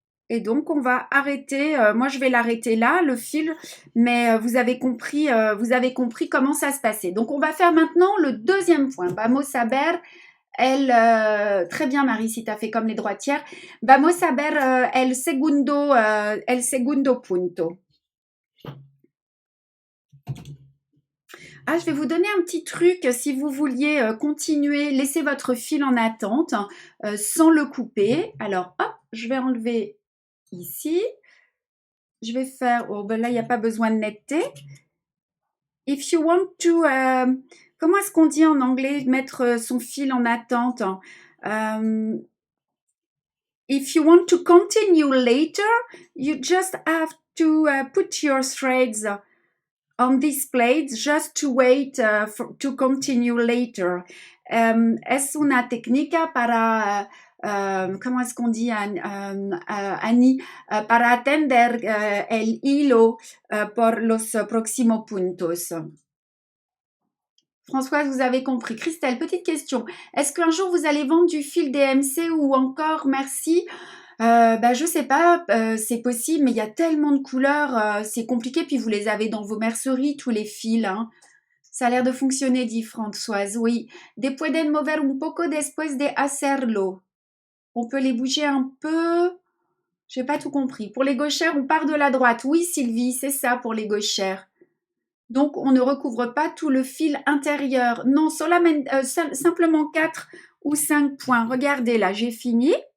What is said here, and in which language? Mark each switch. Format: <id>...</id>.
<fr>Et donc, on va arrêter. Moi, je vais l'arrêter là, le fil, mais vous avez compris comment ça se passait. Donc, on va faire maintenant le deuxième point.</fr> <es>Vamos a ver</es> <fr>très bien, Marie, si tu as fait comme les droitières.</fr> <es>Vamos a ver el segundo punto.</es> <fr>Ah, je vais vous donner un petit truc si vous vouliez continuer, laisser votre fil en attente sans le couper. Alors, hop, je vais enlever ici. Je vais faire, oh ben là, il n'y a pas besoin de netteté.</fr> <en>If you want to,</en> <fr>comment est-ce qu'on dit en anglais, mettre son fil en attente?</fr> <en>If you want to continue later, you just have to put your threads on this plate just to wait to continue later.</en> <es>Es una técnica para, ¿cómo es</es> <fr>qu'on dit,</fr> <es>Annie? Para atender el hilo por los próximos puntos.</es> <fr>Françoise, vous avez compris. Christelle, petite question. Est-ce qu'un jour vous allez vendre du fil DMC ou encore merci? Je sais pas, c'est possible, mais il y a tellement de couleurs, c'est compliqué. Puis vous les avez dans vos merceries, tous les fils. Hein. Ça a l'air de fonctionner, dit Françoise. Oui.</fr> <es>De pueden mover un poco después de hacerlo.</es> <fr>On peut les bouger un peu. J'ai pas tout compris. Pour les gauchères, on part de la droite. Oui, Sylvie, c'est ça pour les gauchères. Donc, on ne recouvre pas tout le fil intérieur. Non, simplement 4 ou 5 points. Regardez, là, j'ai fini.</fr>